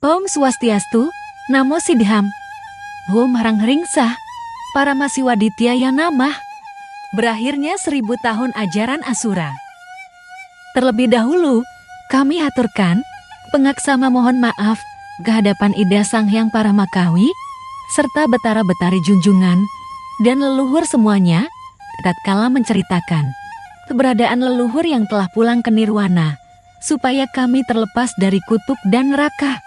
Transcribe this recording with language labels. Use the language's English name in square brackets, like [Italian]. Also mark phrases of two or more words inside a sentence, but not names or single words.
[Sanskrit] Om Swastiastu, Namo Siddham. Hum Harang Hringsah, para Masiwaditya yang namah. [Indonesian] Berakhirnya 1000 tahun ajaran Asura. Terlebih dahulu, kami haturkan pengaksama mohon maaf kehadapan Ida Sang Hyang Paramakawi, serta Betara-betari junjungan, dan leluhur semuanya, tatkala menceritakan keberadaan leluhur yang telah pulang ke Nirwana, supaya kami terlepas dari kutuk dan neraka.